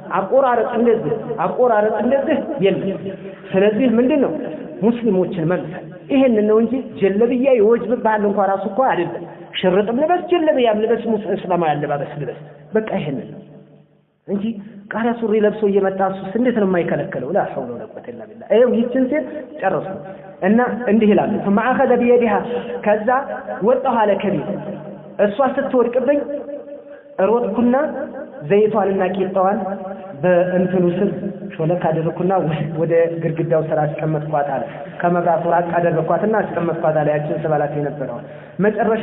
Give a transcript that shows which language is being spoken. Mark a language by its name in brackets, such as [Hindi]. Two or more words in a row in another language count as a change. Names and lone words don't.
[Amharic] አቆራረጥ እንደዚህ የለም ስለዚህ ምንድነው ሙስሊሞችን መምሰል ይሄንን ነው እንጂ ጀለብያ ይወጅብ ባል እንኳን ራሱ እኮ አይደለም ሽርጥም ልበስ ጀለብያም ልበስ ሙስሊማዊ አለባበስ ልበስ በቃ ይሄንን እንጂ ቃሪያ ሱሪ ለብሶ እየመጣሱ እንዴት ነው የማይከለከለው [Arabic] لا حول ولا قوه الا بالله [Amharic] አይው ይችን ሴት ጨርሱ እና እንዲህ ይላል [Arabic] ثم اخذ بيدها [Amharic] ከዛ ወጣው አለ ከቤት እሷ ስትወድቅብኝ ሮጥኩና ዘይቷንና ቂጣዋን በእንትኑ ስር ሾለክ አደረኩና ወደ ግድግዳው ስራ አስቀመጥኳት አለ ከመብራቱ ራቅ አደረኳትና አስቀመጥኳት አለ ያችን ስባላት የነበረው መጨረሻ